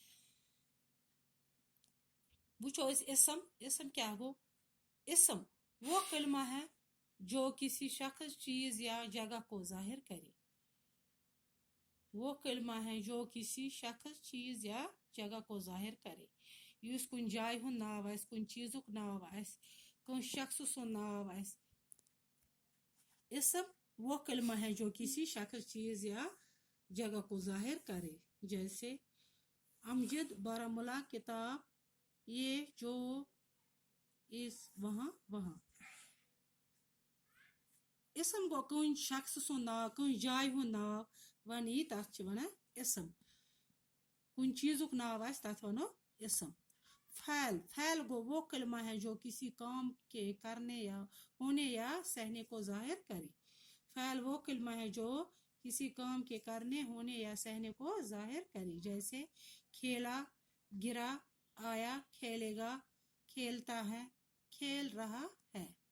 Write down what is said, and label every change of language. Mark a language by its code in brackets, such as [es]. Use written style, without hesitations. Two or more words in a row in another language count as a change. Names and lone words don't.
[ks] वुचो इसम क्या गो [hi] इसम वो कलमा है जो किसी शख्स, चीज या जगह को जाहिर करे। वो कलमा है जो किसी शख्स, चीज या जगह को जाहिर करे। [ks] युस कुन जाय हुन नाव आस, कुन चीजुक नाव आस, कुन शख्स सुन नाव आस। [hi] इसम वो कलमा है जो किसी शख्स, चीज या जगह को जाहिर करे, जैसे अमजद बारामूला, किताब, ये जो, इस, वहां वहां। [ks] इसम गो कुन शख्स सुन नाव, कुन जाय हुन नाव वन तथ वना इसम। कुन चीजुक नाव आस तथ वनो इसम। [hi] फैल गो वो कलमा है जो किसी काम के करने या होने या सहने को जाहिर करे। फैल वो कलमा है जो किसी काम के करने, होने या सहने को जाहिर करे, जैसे खेला, गिरा, आया, खेलेगा, खेलता है, खेल रहा है।